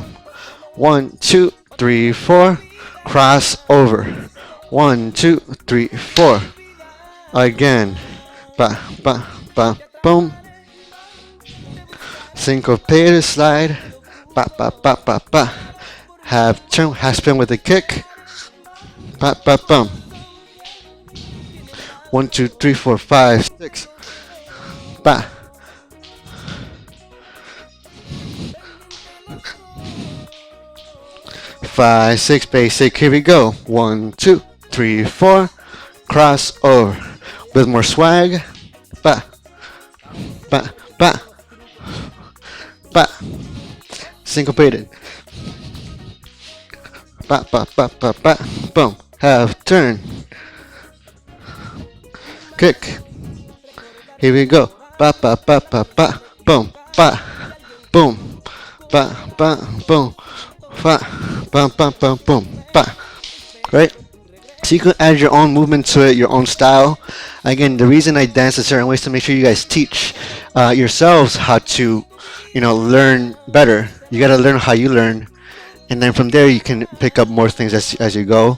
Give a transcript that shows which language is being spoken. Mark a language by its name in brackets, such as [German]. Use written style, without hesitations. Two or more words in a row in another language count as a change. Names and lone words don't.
[English] 1, 2, 3, 4. Cross over. 1, 2, 3, 4. Again. Ba, ba, ba, boom. Syncopated slide. Ba, ba, ba, ba, ba. Half turn, half spin with a kick. Ba, ba, boom. 1, 2, 3, 4, 5, 6. Ba. Five, 6, basic. Here we go. 1, 2, 3, 4. Cross over. With more swag. Ba. Ba. Ba. Ba. Syncopated. Ba. Ba. Ba. Ba. Ba. Boom. Half turn. Kick. Here we go. Ba. Ba. Ba. Ba. Ba. Boom. Ba. Boom. Ba. Ba. Boom. Ba, bum, bum, bum, boom, ba. Right? So you can add your own movement to it, your own style. Again, the reason I dance a certain way is to make sure you guys teach yourselves how to, learn better. You got to learn how you learn. And then from there, you can pick up more things as you go.